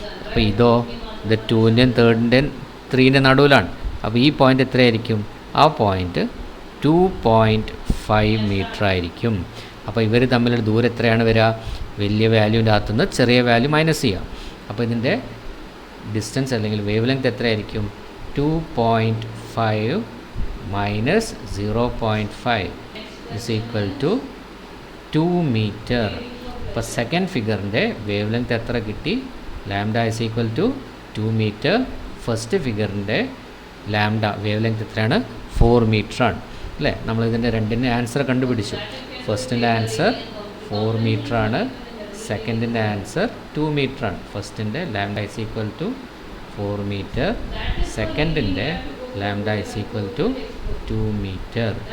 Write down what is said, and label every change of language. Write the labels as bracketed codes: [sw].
[ml] അപ്പോൾ ഇത് 2ൻ്റെയും 3ൻ്റെയും 3ൻ്റെ നടുവിലാണ്. അപ്പോൾ ഈ പോയിൻ്റ് എത്രയായിരിക്കും? ആ പോയിൻ്റ് 2.5 മീറ്റർ ആയിരിക്കും. അപ്പോൾ ഇവർ തമ്മിലുള്ള ദൂരം എത്രയാണ് വരിക? വലിയ വാല്യൂവിൻ്റെ അകത്തുനിന്ന് ചെറിയ വാല്യൂ മൈനസ് ചെയ്യാം. അപ്പോൾ ഇതിൻ്റെ ഡിസ്റ്റൻസ് അല്ലെങ്കിൽ വേവ് ലെങ്ത് എത്രയായിരിക്കും? [en] 2.5 minus 0.5 is equal to 2 meter. [ml] അപ്പോൾ സെക്കൻഡ് ഫിഗറിൻ്റെ വേവ് ലെങ്ത് എത്ര കിട്ടി? [en] Lambda is equal to 2 meter. [ml] First ഫിഗറിൻ്റെ lambda wave length എത്രയാണ്? 4 മീറ്ററാണ് അല്ലേ? നമ്മളിതിൻ്റെ രണ്ടിൻ്റെ ആൻസർ കണ്ടുപിടിച്ചു. ഫസ്റ്റിൻ്റെ ആൻസർ 4 മീറ്ററാണ്, സെക്കൻഡിൻ്റെ ആൻസർ 2 മീറ്ററാണ്. ഫസ്റ്റിൻ്റെ lambda [en] is equal to [ml] 4 metre, സെക്കൻഡിൻ്റെ lambda is equal to 2 metre.